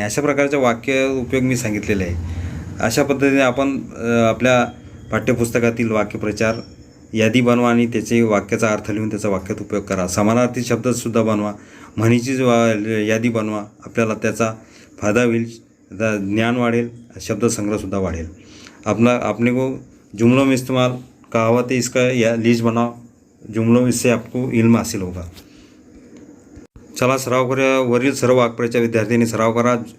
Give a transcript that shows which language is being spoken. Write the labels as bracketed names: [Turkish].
[Marathi] अशा प्रकारचे वाक्य उपयोग मी सांगितलेले आहे. अशा पद्धतीने आपण आपल्या पाठ्यपुस्तकातील वाक्यप्रचार यादी बनवा आणि त्याचे वाक्याचा अर्थ लिहून त्याचा वाक्यात उपयोग करा. समानार्थी शब्दसुद्धा बनवा, म्हणीची यादी बनवा. आपल्याला त्याचा फायदा होईल, ज्ञान वाढेल, शब्दसंग्रहसुद्धा वाढेल. [Hindi] अपने को जुमलों में इस्तेमाल, कहावतें, इसका लिस्ट बनाओ. जुमलों इससे आपको इल्म हासिल होगा. [Marathi] चला सराव करें. वरील सर्व वाक्प्रचार विद्यार्थी ने सराव करा.